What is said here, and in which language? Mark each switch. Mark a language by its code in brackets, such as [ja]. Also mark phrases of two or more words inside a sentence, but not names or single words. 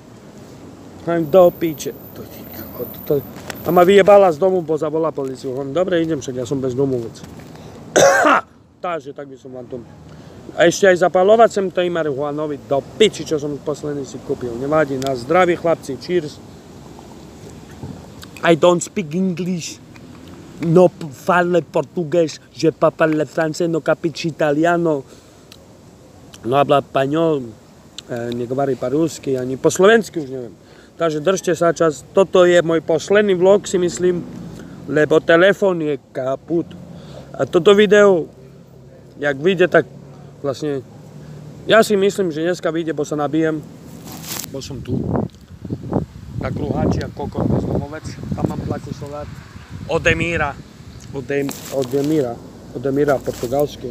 [sk] Do piče. A ma vyjebala z domu, bo zavolá policiu. Dobre, idem však, ja som bezdomovec. Takže tak by som vám to... A ešte aj zapalovať sem tej marihuanovi do piči, čo som posledný si kúpil. Nevadí, na zdraví chlapci, cheers. [en] I don't speak English. [pt] No parle portugués, [fr] je parle francés, [it] no capisci italiano. [es] No habla español, [sk] negovorí po rusky, ani po slovensky už neviem. Takže držte sa čas. Toto je môj posledný vlog, si myslím, lebo telefón je kaput. A toto video, jak vyjde, tak vlastne, ja si myslím, že dneska vyjde, bo sa nabijem, bo som tu, na kruháči a kokot bezdomovec, tam mám placu solár, od Emíra, portugalsky.